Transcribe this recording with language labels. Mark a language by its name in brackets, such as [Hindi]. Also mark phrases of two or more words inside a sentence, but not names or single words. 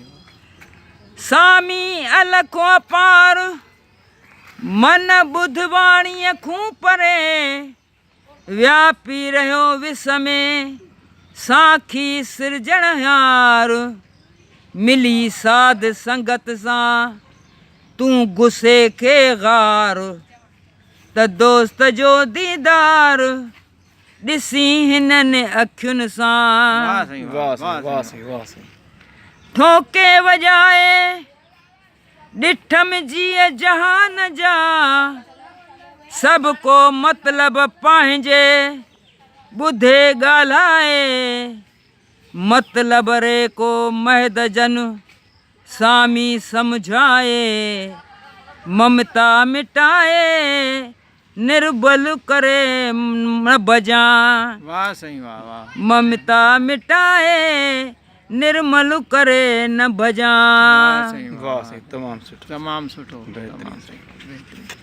[Sindhi] सामी अलख अपार मन बुध वाणी खूं परे, व्यापी रहियो विस में साखी सिरजणहार। मिली साध संगत सां तूं गुस्से खे गार, त दोस्त जो दीदार ॾिसी हिननि अखियुनि सां। ठोके वॼाए ॾिठम जीअ जहान जा, सभु को मतिलब पंहिंजे ॿुधे ॻाल्हाए। मतलब रे को महद जन सामी समझाए, ममता मिटाए निर्बल करे न भजा। वाह सही वाह वाह। ममता मिटाए निर्मल करे न भजा। वाह सही वाह सही, तमामु सुठो। तमामु सुठो बहितरीनु। तमामु सही, बहितरीनु।